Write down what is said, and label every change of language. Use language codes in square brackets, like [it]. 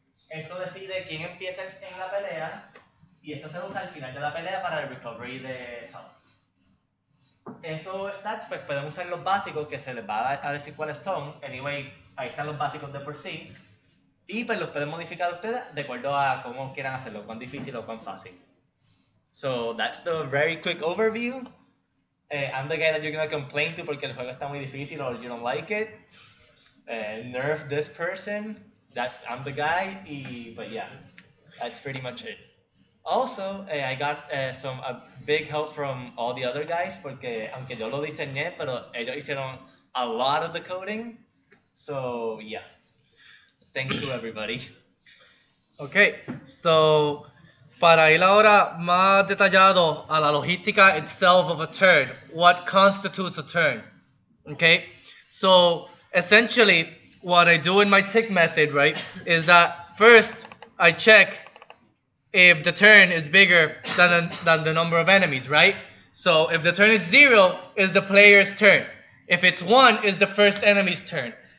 [es] esto decide quién empieza en la pelea y esto se usa al final de la pelea para el recovery de health. Esos stats pues pueden usar los básicos que se les va a decir cuáles son. Anyway, ahí están los básicos de por sí. Y pues los pueden modificar ustedes de acuerdo a cómo quieran hacerlo, cuán difícil o cuán fácil. [en] So that's the very quick overview. I'm the guy that you're going to complain to [es] porque el juego está muy difícil [en] or you don't like it. Nerf this person. I'm the guy. But yeah, that's pretty much it. Also, I got a big help from all the other guys [es] porque aunque yo lo diseñé, pero ellos hicieron [en] a lot of the coding. So yeah, thanks to everybody. Okay, so [es] para ir ahora más detallado a la logística [en] itself of a turn, what constitutes a turn? Okay, so essentially what I do in my tick method, right, is that first I check if the turn is bigger than the number of enemies, right? So if the turn is 0, is the player's turn. If it's 1, is the first enemy's turn.